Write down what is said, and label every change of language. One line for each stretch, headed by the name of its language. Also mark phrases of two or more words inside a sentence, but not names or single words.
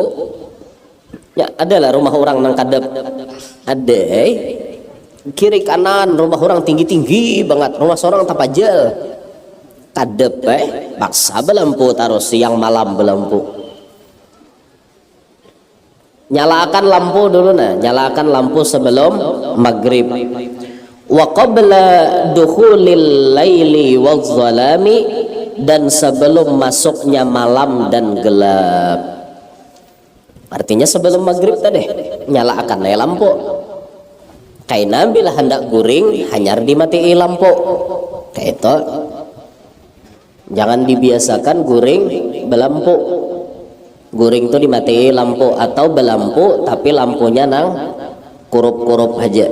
Banjar: Ya adalah rumah orang nang kadep. Ada kiri kanan rumah orang tinggi-tinggi banget, rumah seorang tapajal. Kadep paksa belampu taruh siang malam belampu.
Indonesian: Nyalakan lampu dulu nah, nyalakan lampu sebelum maghrib.
Arabic: وقبل دخول الليل والظلام,
Indonesian: dan sebelum masuknya malam dan gelap. Artinya sebelum maghrib tadi nyalakan lampu.
Banjar: Kaina bila hendak guring hanyar dimatii lampu.
Indonesian: Kayak itu.
Banjar: Jangan dibiasakan guring belampu. Guring itu dimatii lampu atau belampu tapi lampunya nang kurup-kurup aja.